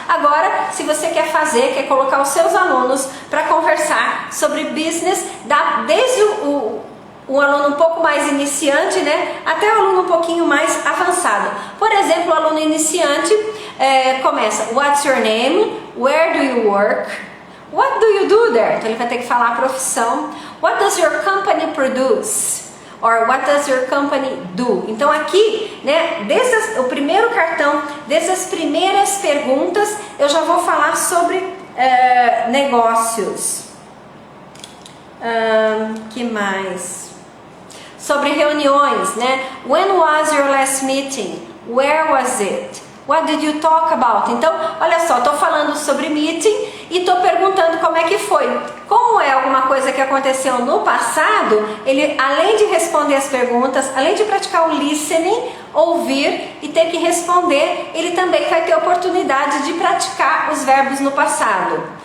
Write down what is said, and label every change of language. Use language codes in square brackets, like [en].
[pt] Agora, se você quer colocar os seus alunos para conversar sobre business, desde o aluno um pouco mais iniciante, né, até o aluno um pouquinho mais avançado. Por exemplo, o aluno iniciante começa: [en] What's your name? Where do you work? What do you do there? [pt] Então ele vai ter que falar a profissão. [en] What does your company produce? Or what does your company do? [pt] Então aqui, né, desde o primeiro cartão, dessas primeiras perguntas, eu já vou falar sobre negócios. Que mais? Sobre reuniões, né? [en] When was your last meeting? Where was it? What did you talk about? [pt] Então, olha só, estou falando sobre meeting e estou perguntando como é que foi. Como é alguma coisa que aconteceu no passado, ele, além de responder as perguntas, além de praticar o listening, ouvir e ter que responder, ele também vai ter oportunidade de praticar os verbos no passado.